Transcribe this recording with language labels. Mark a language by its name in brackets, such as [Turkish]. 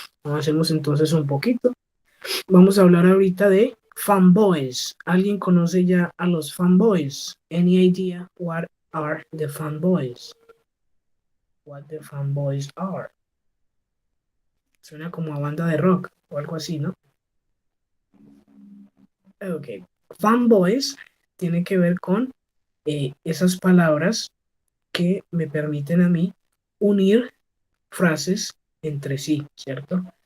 [Spanish] Avancemos entonces un poquito. Vamos a hablar ahorita de fanboys. ¿Alguien conoce ya a los fanboys? [English] Any idea what are the fanboys? What the fanboys are. [Spanish] Suena como a banda de rock o algo así, ¿no? Ok. Fanboys tiene que ver con esas palabras que me permiten a mí unir frases entre sí, ¿cierto?